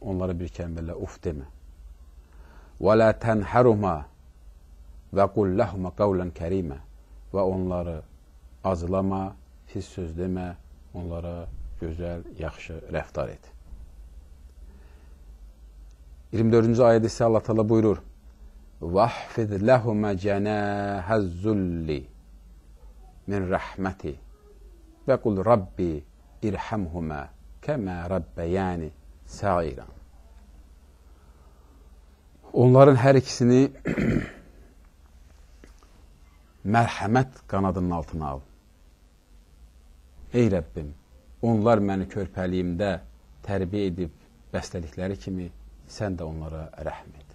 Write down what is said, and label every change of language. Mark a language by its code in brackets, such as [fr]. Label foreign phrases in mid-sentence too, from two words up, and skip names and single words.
[az] Onlara bir kəlmələ uf demə. [ar] ولا تنهرهما وقل لهما قولا كريما. [az] Və onları azlama, pis söz demə, onlara gözəl, yaxşı rəftar et. 24-cü ayədə isə Allah Teala buyurur, [ar] وَحْفِذْ لَهُمَ جَنَاهَ الزُّلِّ مِنْ رَحْمَتِ وَقُلْ رَبِّ اِرْحَمْهُمَا كَمَا رَبَّيَانِ سَغِيرًا. [az] Onların hər ikisini mərhəmət qanadının altına al. Ey Rəbbim, onlar məni körpəliyimdə tərbiyə edib bəstəlikləri kimi sən də onlara rəhm et.